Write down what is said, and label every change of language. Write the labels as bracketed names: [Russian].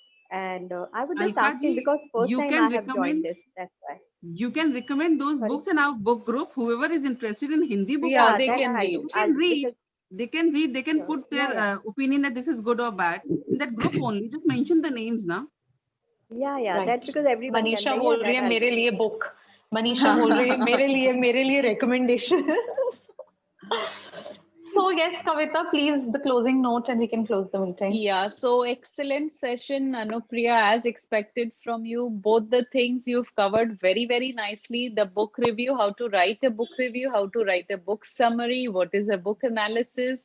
[English] And I would just ask you because first time I have joined this. That's why. You can recommend those books in our book group. Whoever is interested in Hindi book, they can read. They can read. They can put their opinion that this is good or bad in that group only. Just mention the names now. Yeah, right. That's because everyone. [Hindi] Manisha बोल रही है मेरे लिए book. Manisha बोल रही है मेरे लिए recommendation. [English] So yes, Kavita, please the closing note and we can close the meeting. Yeah. So excellent session, Anupriya, as expected from you. Both the things you've covered very, very nicely. The book review, how to write a book review, how to write a book summary, what is a book analysis.